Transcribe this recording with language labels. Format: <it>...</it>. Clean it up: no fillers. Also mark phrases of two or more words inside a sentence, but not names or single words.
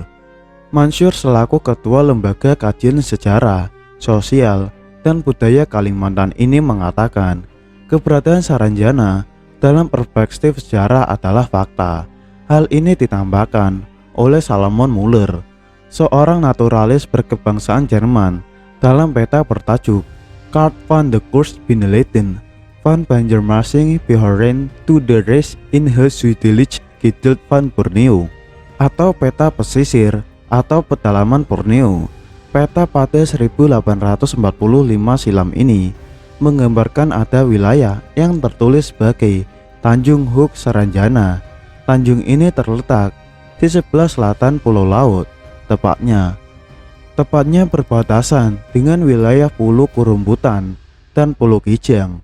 <id>Mansur selaku ketua Lembaga Kajian Sejarah, Sosial, dan Budaya Kalimantan ini mengatakan keberadaan Saranjana dalam perspektif sejarah adalah fakta. Hal ini ditambahkan oleh Salomon Muller, seorang naturalis berkebangsaan Jerman, dalam peta bertajuk Kaart van de Kustbinnenleden van Banjarmasin Behorent to the Rest in het Zuidelijk Gedeelte van Borneo, atau peta pesisir atau pedalaman Borneo. Peta pada 1845 silam ini menggambarkan ada wilayah yang tertulis sebagai Tanjung Hoek Saranjana. Tanjung ini terletak di sebelah selatan Pulau Laut, tepatnya berbatasan dengan wilayah Pulau Kurumbutan dan Pulau Kijang.</id>